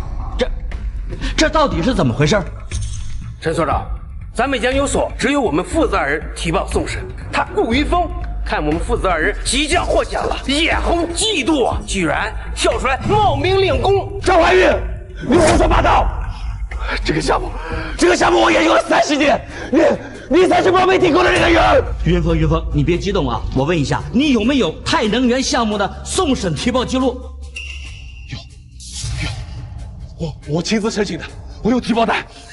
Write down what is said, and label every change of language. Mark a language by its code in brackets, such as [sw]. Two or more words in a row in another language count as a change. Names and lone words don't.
[zh] 這到底是怎麼回事？陳所長，咱們研究所只有我們父子二人提報送審，他顧雲峰看我們父子二人即將獲獎了，眼紅嫉妒啊，居然跳出來冒名領功。張瀚玉，你胡說八道！這個項目我研究了30年，你才是冒昧提供的那个人。云峰，你别激动啊！我问一下，你有没有太能源项目的送审提报记录？有，我亲自申请的，我有提报单。